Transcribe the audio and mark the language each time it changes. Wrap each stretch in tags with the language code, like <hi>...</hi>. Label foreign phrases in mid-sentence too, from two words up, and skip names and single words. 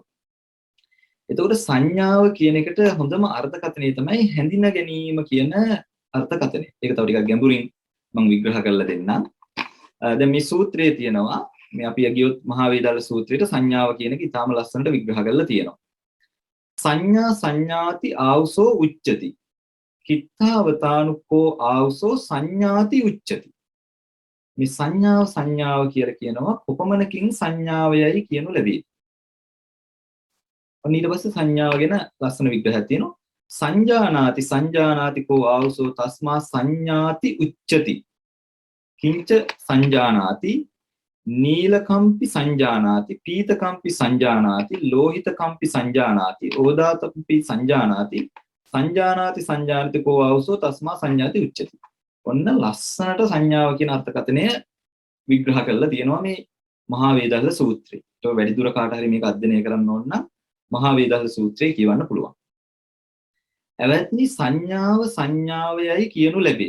<si>එතකොට සංඥාව කියන එකට හොඳම අර්ථකථනය තමයි හැඳින ගැනීම කියන අර්ථකථනය. ඒක තව ටිකක් ගැඹුරින් මම විග්‍රහ කරලා දෙන්නම්. දැන් මේ සූත්‍රයේ තියෙනවා මේ අපි ගියොත් මහා වේදල්ල සූත්‍රයේ සංඥාව කියන එක ඉතාම ලස්සනට විග්‍රහ කරලා තියෙනවා.</si> <pi>සංඥා සංඥාති ආවසෝ උච්චති. කිත්තාවතානුකෝ ආවසෝ සංඥාති උච්චති.</pi> <si>මේ සංඥාව කියලා කියනවා කොපමණකින් සංඥාවයයි කියනු ලැබේ. ඊට පස්සේ සංඥාව ගැන ලස්සන විග්‍රහයක් තියෙනවා.</si> <pi>සංජානාති කෝ ආවසෝ තස්මා සංඥාති උච්චති. කිංච සංජානාති නීලකම්පි සංජානාති පීතකම්පි සංජානාති ලෝහිතකම්පි සංජානාති ඕදාතම්පි සංජානාති සංජානාති කෝ ආවසෝ තස්මා සංඥාති උච්චති.</pi> <si>ඔන්න ලස්සනට සංඥාව කියන අර්ථකථනය විග්‍රහ කරලා තියෙනවා මේ මහා වේදල්ල සූත්‍රයේ. ඒක වැඩිදුර කාට හරි මේක අධ්‍යයනය කරන්න ඕන නම් මහා වේදල්ල සූත්‍රය කියවන්න පුළුවන්. එවත්නි සංඥාවයයි කියනු ලැබේ.</si>